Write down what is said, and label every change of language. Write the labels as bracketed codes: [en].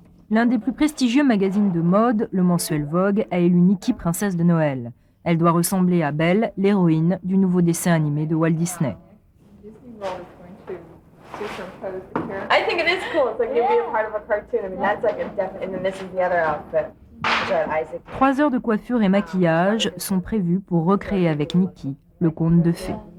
[fr] L'un des plus prestigieux magazines de mode, le mensuel Vogue, a élu Nikki princesse de Noël. Elle doit ressembler à Belle, l'héroïne du nouveau dessin animé de Walt Disney. [en] I think it is cool. It's like you'll be a part of a cartoon. I mean, that's like a definite. And then this is the other outfit. [fr] 3 heures de coiffure et maquillage sont prévues pour recréer avec Nikki le conte de fées.